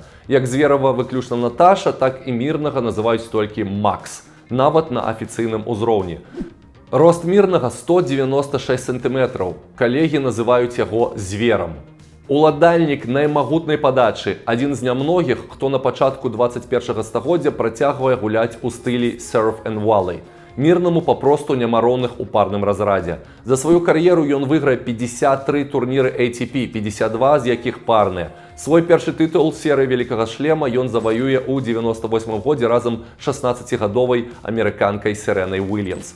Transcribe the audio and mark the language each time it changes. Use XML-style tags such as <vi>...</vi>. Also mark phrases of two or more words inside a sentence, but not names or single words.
<be>Як Зверава выключна Наташа, так і Мірнага называюць толькі Макс, нават на афіцыйным узроўні. Рост Мірнага 196 сантыметраў. Калегі называюць яго зверам. Уладальнік наймагутнай падачы, адзін з нямногіх, хто на пачатку 21-га стагоддзя працягвае гуляць у стылі</be> <en>surf and volley.</en> <be>Мірнаму папросту няма роўных у парным разрадзе. За сваю кар'еру ён выйграе 53 турніры ATP, 52 з якіх парныя. Свой першы тытул серыі Вялікага шлема ён заваюе ў 98 годзе разам з 16-гадовай амерыканкай Серэнай Уільямс.</be>